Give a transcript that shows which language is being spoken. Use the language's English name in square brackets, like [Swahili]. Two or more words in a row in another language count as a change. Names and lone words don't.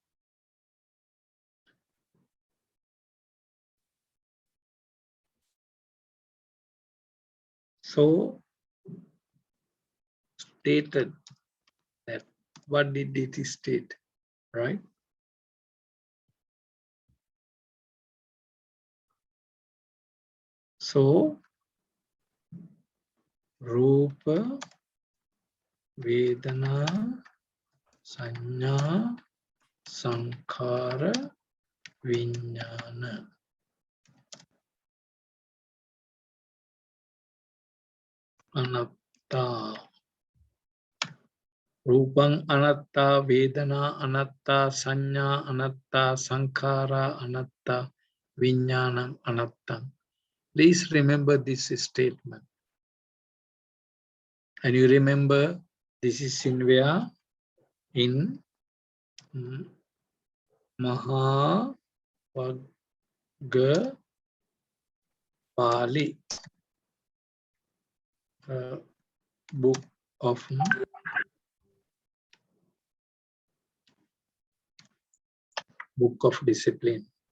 [English] So, stated that what did it state, right? So, [Pali] Rupa, Vedana, Sanya, Sankhara, Vijnana. Anatta. Rupang anatta, Vedana anatta, Sanya anatta, Sankhara anatta, Vijnanam anatta. [English] Please remember this statement. And you remember this is in where? In Mahavagga Pali, book of discipline.